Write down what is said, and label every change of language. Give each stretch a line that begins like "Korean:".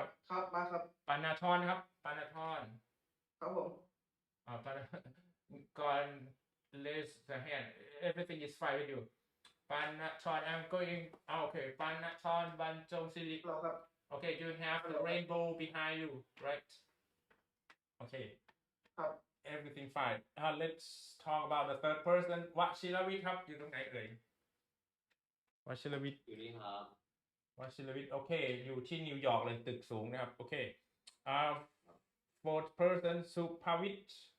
Thai: ครับมาครับ ปานาทรครับปานาทร ครับผม ปานาก่อน
English: raise the hand everything is fine with you ปานาทร I'm going okay ปานาทรบรรจงศิริ
Thai: เราครับ
English: okay you have the rainbow behind you right okay
Thai: ครับ
English: everything fine let's talk about the third person
Thai: วชิรวิทย์ครับอยู่ตรงไหนเอ่ยวชิรวิทย์ อยู่นี่ครับ วชิรวิทย์โอเคอยู่ที่นิวยอร์กเลยตึกสูงนะครับโอเค
English: fourth person
Thai: สุภวิทย์